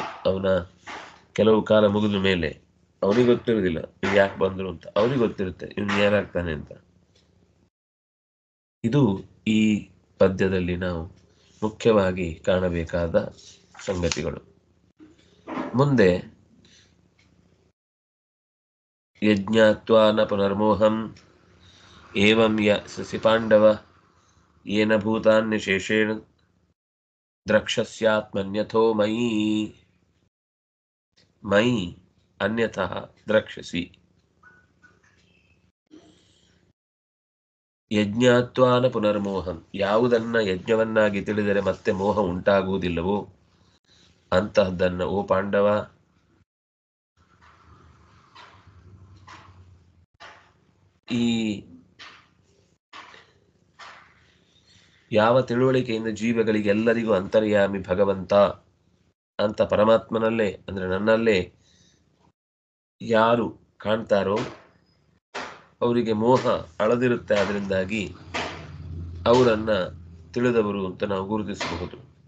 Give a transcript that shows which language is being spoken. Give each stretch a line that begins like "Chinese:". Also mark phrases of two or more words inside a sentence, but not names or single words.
Kannada: ಅವನ ಕೆಲವು ಕಾಲ ಮುಗಿದ ಮೇಲೆ ಅವನಿಗೆ ಗೊತ್ತಿರುವುದಿಲ್ಲ ಇವ್ರು ಯಾಕೆ ಬಂದರು ಅಂತ, ಅವನಿಗೆ ಗೊತ್ತಿರುತ್ತೆ ಇವನು ಏನಾಗ್ತಾನೆ ಅಂತ. ಇದು ಈ ಪದ್ಯದಲ್ಲಿ ನಾವು ಮುಖ್ಯವಾಗಿ ಕಾಣಬೇಕಾದ ಸಂಗತಿಗಳು.
Sanskrit: ಮುಂದೆ ಯಜ್ಞಾತ್ವಾ ನ ಪುನರ್ಮೋಹಂ ಏವಂ ಯಸಿ ಪಾಂಡವ ಯೇನ ಭೂತಾನ್ಯಶೇಷೇಣ ದ್ರಕ್ಷಸ್ಯಾತ್ಮನ್ಯಥೋ ಮಯಿ ಮಯಿ ಅನ್ಯಥಃ ದ್ರಕ್ಷಸಿ. ಯಜ್ಞಾತ್ವಾನ ಪುನರ್ಮೋಹಂ,
Kannada: ಯಾವುದನ್ನ ಯಜ್ಞವನ್ನಾಗಿ ತಿಳಿದರೆ ಮತ್ತೆ ಮೋಹ ಉಂಟಾಗುವುದಿಲ್ಲವೋ ಅಂತಹದ್ದನ್ನು ಓ ಪಾಂಡವ ಈ ಯಾವ ತಿಳುವಳಿಕೆಯಿಂದ ಜೀವಗಳಿಗೆಲ್ಲರಿಗೂ ಅಂತರ್ಯಾಮಿ ಭಗವಂತ ಅಂತ ಪರಮಾತ್ಮನಲ್ಲೇ ಅಂದ್ರೆ ನನ್ನಲ್ಲೇ ಯಾರು ಕಾಣ್ತಾರೋ ಅವರಿಗೆ ಮೋಹ ಅಳದಿರುತ್ತೆ, ಅದರಿಂದಾಗಿ ಅವರನ್ನ ತಿಳಿದವರು ಅಂತ ನಾವು ಗುರುತಿಸಬಹುದು.